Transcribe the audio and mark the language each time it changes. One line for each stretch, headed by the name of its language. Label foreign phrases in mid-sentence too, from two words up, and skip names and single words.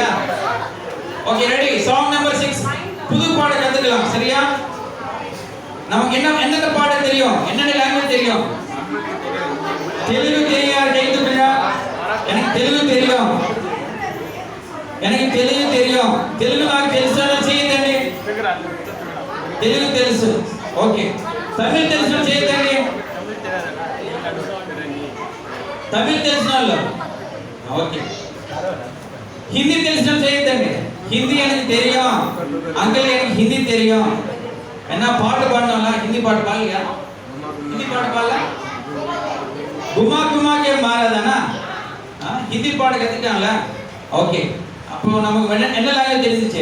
Tamil: ஓகே, ரெடி.
English: song number
Tamil: 6. புது பாடம் கத்துக்கலாம், சரியா? நமக்கு என்னென்ன பாடம் தெரியும், என்னென்ன லாங்குவேஜ் தெரியும்? தெலுங்கு தெரியாது, கை தூக்குங்க. எனக்கு தெலுங்கு தெரியும், எனக்கு தெலுங்கு தெரியும்.
Telugu: తెలుగు నాకు తెలుసు చేయదండి. తెలుగు తెలుసు. ఓకే. తమిళ తెలుసు చేయదండి. తమిళ తెలిసిన వాళ్ళు. ఓకే. హిందీ తెలిసిన చేయదండి.
Tamil: హిందీ எனக்கு தெரியும். அங்கிள் எனக்கு ஹிந்தி தெரியும். என்ன பாட்டு பாடணும்ல, ஹிந்தி பாட்டு பாடலையா? ஹிந்தி பாட்டு பாடல? குமா குமா கே மாறாதானா? ஹிந்தி பாட்டு கத்துட்டாங்கல? ஓகே. அப்போ நமக்கு என்ன லாங்குவேஜ் தெரிஞ்சிச்சு?